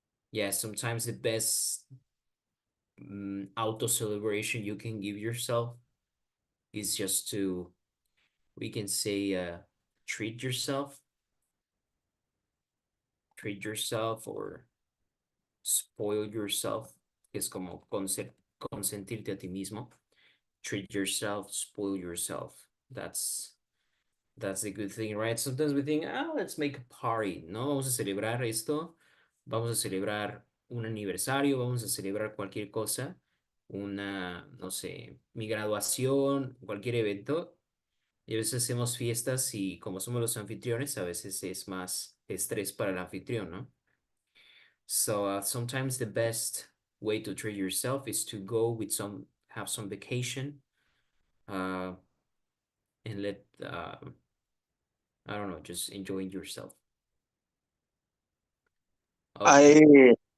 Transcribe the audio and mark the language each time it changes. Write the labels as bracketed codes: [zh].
[en] Yeah, sometimes the best auto celebration you can give yourself is just to, we can say, treat yourself or spoil yourself. [es] Es como consentirte a ti mismo. [en] Treat yourself, spoil yourself. That's the good thing, right? Sometimes we think, let's make a party, ¿no? [es] Vamos a celebrar esto, vamos a celebrar un aniversario, vamos a celebrar cualquier cosa, no sé, mi graduación, cualquier evento. Y a veces hacemos fiestas y como somos los anfitriones, a veces es más estrés para el anfitrión, ¿no? [en] So sometimes the best way to treat yourself is to go have some vacation, and let, I don't know, just enjoying yourself. Okay.